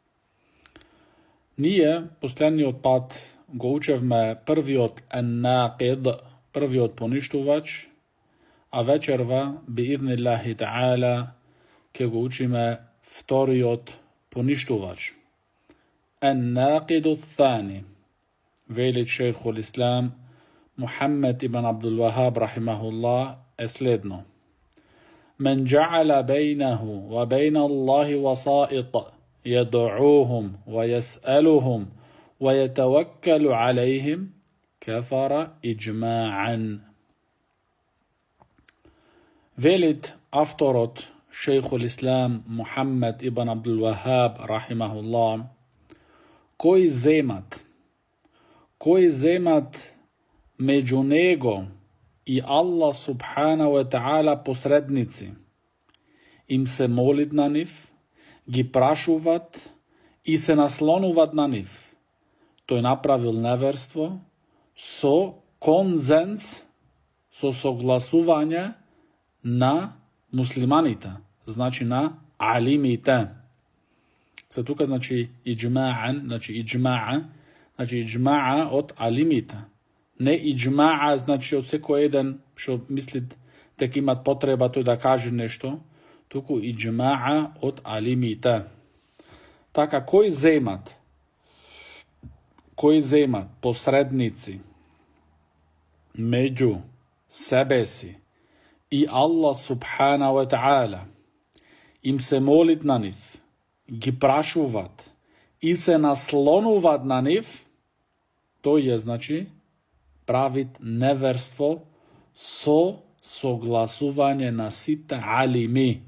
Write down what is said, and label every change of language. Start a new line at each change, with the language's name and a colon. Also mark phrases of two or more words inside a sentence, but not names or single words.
Macedonian: Ние последниот пат го учевме првиот ен-накид, првиот поништувач, а вечерва
Arabic: بإذن الله تعالى
Macedonian: ќе го учиме вториот поништувач.
Arabic: الناقض الثاني.
Macedonian: Велит
Arabic: شيخ الإسلام
Macedonian: Мухаммед ибн Абдул Вахаб рахимахуллах е следно:
Arabic: من جعل بينه وبين الله وسائط يدعوهم ويسألهم ويتوكل عليهم كفر إجماعا.
Macedonian: Велит авторот
Arabic: شيخ الإسلام
Macedonian: Мухаммед ибн Абдул Вахаб рахимахуллах, кои земат меѓу него и Аллах
Arabic: سبحانه وتعالى
Macedonian: посредници, им се молит на нив, ги прашуват и се наслонуват на нив, тој направил неверство со конзенс, со согласување на муслиманите, значи на алимите. Се тука значи иджма'ан, значи иджма'a од алимите. Не иджма'a значи од секој еден што мисли дека имат потреба тој да каже нешто, туку иджма'a од алимите. Така, кои земат посредници меѓу себе си и Аллах
Arabic: سبحانه وتعالى,
Macedonian: им се молит на нив, ги прашуват и се наслонуват на нив, тој е, значи, правит неверство со согласување на сите алими.